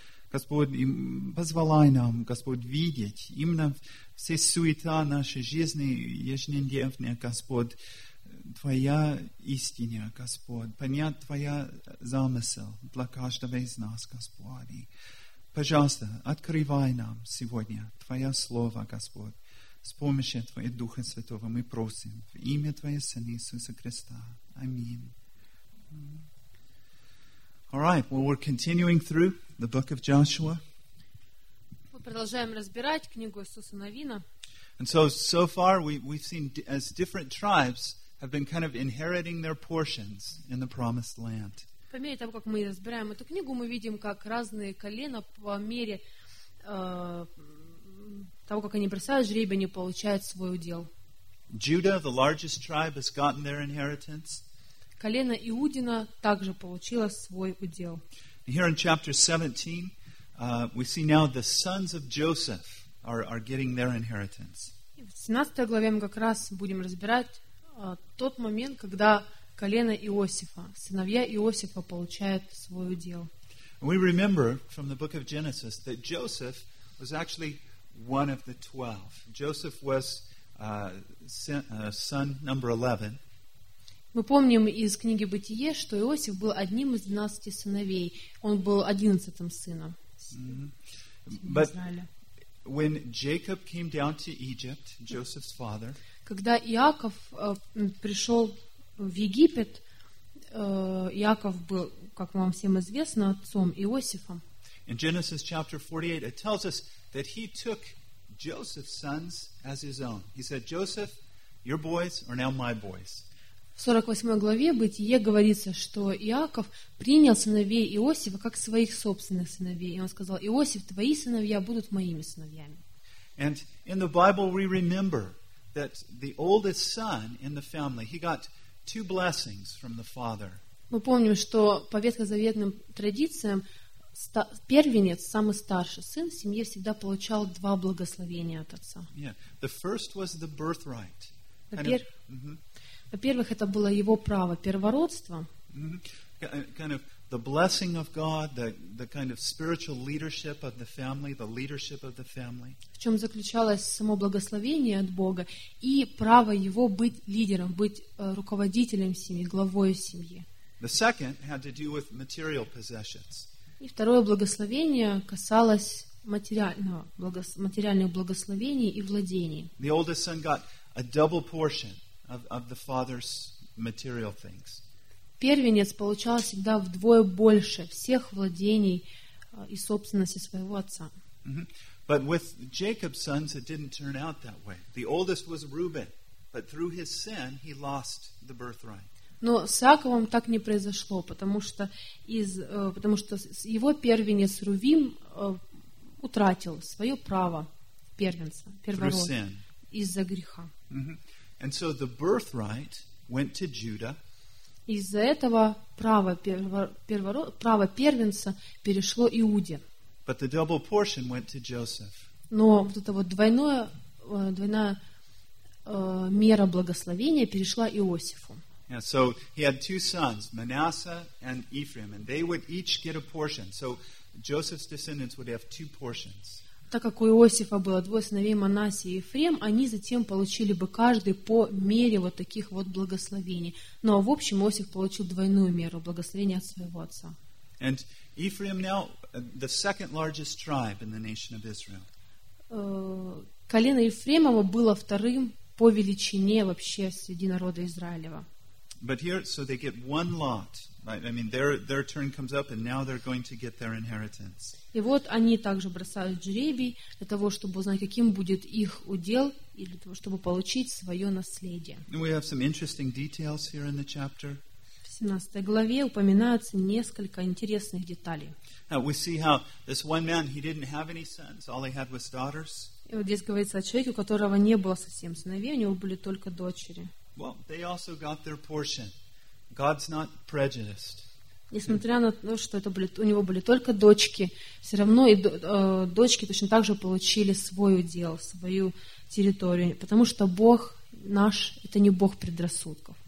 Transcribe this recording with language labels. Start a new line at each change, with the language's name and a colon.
Russian: Господь, позволяй нам, Господь, видеть именно все суета нашей жизни ежедневная, Господь, Твоя истина, Господь, понять Твоя замысел для каждого из нас, Господь. И, пожалуйста, открывай нам сегодня Твое Слово, Господь. С помощью Твоего Духа Святого мы просим в имя Твоего Сына Иисуса Христа. Аминь.
English: All right, well, we're continuing through the book of Joshua.
Russian: Мы продолжаем разбирать книгу Иисуса Навина.
English: And so far we've seen as different tribes have been kind of inheriting their portions in the promised land.
Russian: По мере того, как мы разбираем эту книгу, мы видим, как разные колена по мере того, как они бросают жребий, они получают свой удел.
English: Judah, the largest tribe, has gotten their inheritance.
Russian: Колено Иудина также получило свой удел.
English: Here in chapter 17, we see now the sons of Joseph are getting their inheritance.
Russian: В 17 главе мы как раз будем разбирать тот момент, когда колено Иосифа, сыновья Иосифа получают свой удел.
English: We remember from the book of Genesis that Joseph was actually one of the 12. Joseph was son number 11.
Russian: Мы помним из книги Бытие, что Иосиф был одним из 12 сыновей. Он был 11-м сыном. Mm-hmm.
English: But when Jacob came down to Egypt, Joseph's father,
Russian: когда Иаков пришел в Египет, Иаков был, как вам всем известно, отцом Иосифом.
English: In Genesis chapter 48, it tells us that he took Joseph's sons as his own. He said, Joseph, your boys are now my boys.
Russian: В 48 главе Бытие говорится, что Иаков принял сыновей Иосифа как своих собственных сыновей. И он сказал, Иосиф, твои сыновья будут моими сыновьями.
English: And in the Bible we remember that the oldest son in the family, he got two blessings from the father.
Russian: Мы помним, что по ветхозаветным традициям первенец, самый старший сын в семье всегда получал два благословения от отца.
English: Yeah. The first was the birthright.
Russian: Во-первых, это было его право, первородство.
English: Kind of the blessing of God, the kind of spiritual leadership of the family, the leadership of the family.
Russian: В чем заключалось само благословение от Бога и право его быть лидером, быть руководителем семьи, главой семьи.
English: The second had to do with material possessions.
Russian: И второе благословение касалось материальных благословений и владений.
English: The oldest son got a double portion of the father's material things.
Russian: Первенец получал всегда вдвое больше всех владений и собственности своего отца. Mm-hmm.
English: But with Jacob's sons, it didn't turn out that way. The oldest was Reuben, but through his sin, he lost the birthright.
Russian: Но с Иаковом так не произошло, потому что его первенец Рувим утратил свое право первенца, первородства из-за греха.
English: Mm-hmm. And so the birthright went to Judah.
Russian: Из-за этого право первенца перешло Иуде.
English: But the double portion went to Joseph.
Russian: Но вот это вот двойная мера благословения перешла Иосифу.
English: Yeah, so he had two sons, Manasseh and Ephraim, and they would each get a portion. So Joseph's descendants would have two portions.
Russian: Так как у Иосифа было двое сыновей, Манассе и Ефрем, они затем получили бы каждый по мере вот таких вот благословений. Но в общем Иосиф получил двойную меру благословения от своего отца.
English: And Ephraim now the second largest tribe in the nation of Israel.
Russian: Колено Ефремова было вторым по величине вообще среди народа Израилева.
English: But here, so they get one lot. I mean, their turn comes up, and now they're going to get their inheritance.
Russian: И вот они также бросают жребий для того, чтобы узнать, каким будет их удел, и для того, чтобы получить свое наследие.
English: And we have some interesting details here in the chapter.
Russian: В 17 главе упоминаются несколько интересных деталей.
English: Now we see how this one man, he didn't have any sons. All he had was daughters.
Russian: И вот здесь говорится о человеке, у которого не было совсем сыновей, у него были только дочери.
English: Well, they also got their portion. God's not prejudiced.
Russian: Несмотря на то, что это были, у него были только дочки, все равно и дочки точно так же получили свой удел, свою территорию, потому что Бог наш — это не Бог предрассудков.